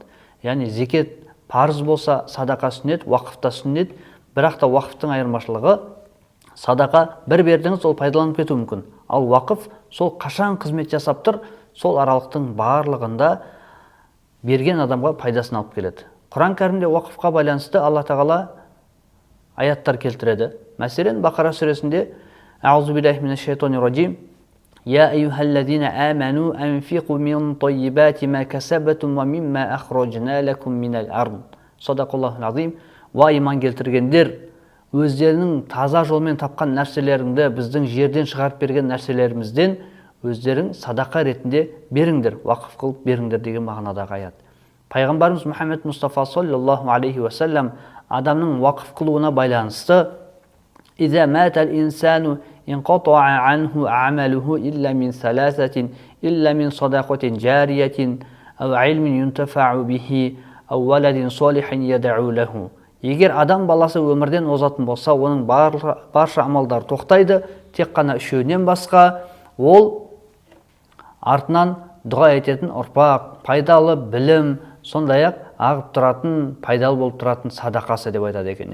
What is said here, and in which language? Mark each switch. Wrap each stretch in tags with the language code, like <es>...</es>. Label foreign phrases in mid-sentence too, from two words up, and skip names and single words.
<kk>Яғни зекет парыз болса, садақа сүннет, уақыфта сүннет, бірақ та уақыфтың айырмашылығы садақа бір бердіңіз, ол пайдаланып кетуі мүмкін. Ал уақыф сол қашан қызмет жасап тұр, сол аралықтың барлығында берген адамға пайдасын алып келеді. Құран кәрімде уақыфқа байланысты Алла тағала аяттар келтіреді. Мәселен, Бақара сүресінде</kk> <ar>أعوذ بالله من الشيطان الرجيم يا أيها الذين آمنوا أنفقوا من طيبات ما كسبتم ومما أخرجنا لكم من الأرض. صدق الله العظيم.</ar> <kk>Ва иман келтіргендер, өздерінің таза жолмен тапқан нәрселеріңді біздің жерден шығарып берген нәрселерімізден өздерің садақа ретінде беріңдер, уақыф қылып беріңдер деген мағынадағы аят. Пайғамбарымыз Мұхаммед Мұстафа</kk> <ar>صلى الله عليه وسلم</ar> <kk>адамның уақыф қылуына байланысты</kk> <ar>«إذا مات الإنسان انقطع عنه عمله إلا من ثلاثة إلا من صدقة جارية أو علم ينتفع به أو ولد صالح يدعو له».</ar> <kk>Егер адам баласы өмірден озатын болса, оның барша амалдар тоқтайды, тек қана үшеуінен басқа ол артынан дұға ететін ұрпақ, пайдалы білім, сондай-ақ ағып тұратын, пайдалы болып тұратын садақасы деп айтады екен.</kk>